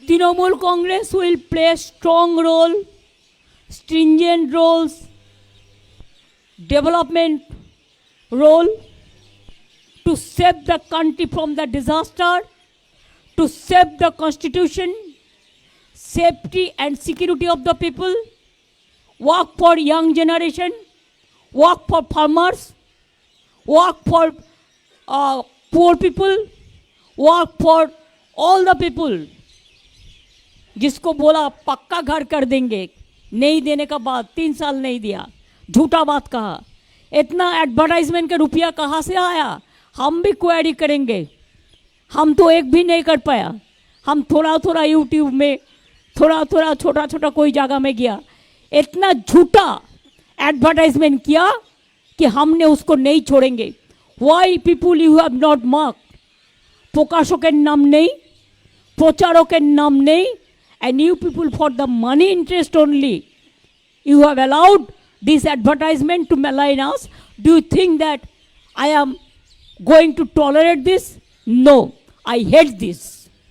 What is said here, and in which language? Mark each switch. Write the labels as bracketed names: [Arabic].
[English] Trinamool Congress will play a strong role, stringent roles, development role to save the country from the disaster, to save the constitution, safety and security of the people, work for young generation, work for farmers, work for poor people, work for all the people. [Hindi] जिसको बोला पक्का घर कर देंगे, नहीं देने का बाद 3 साल नहीं दिया, झूठा बात कहा। इतना एडवर्टाइजमेंट का रुपया कहाँ से आया? हम भी क्वेरी करेंगे। हम तो एक भी नहीं कर पाया, हम थोड़ा थोड़ा यूट्यूब में, थोड़ा थोड़ा छोटा छोटा कोई जगह में गया, इतना झूठा एडवर्टाइजमेंट किया कि हमने उसको नहीं छोड़ेंगे। [English] Why people you have not mark? [Bangla] প্রকাশকের নাম নেই, প্রচারকের নাম নেই, [English] and you people for the money interest only you have allowed this advertisement to malign us. Do you think that I am going to tolerate this? No, I hate this.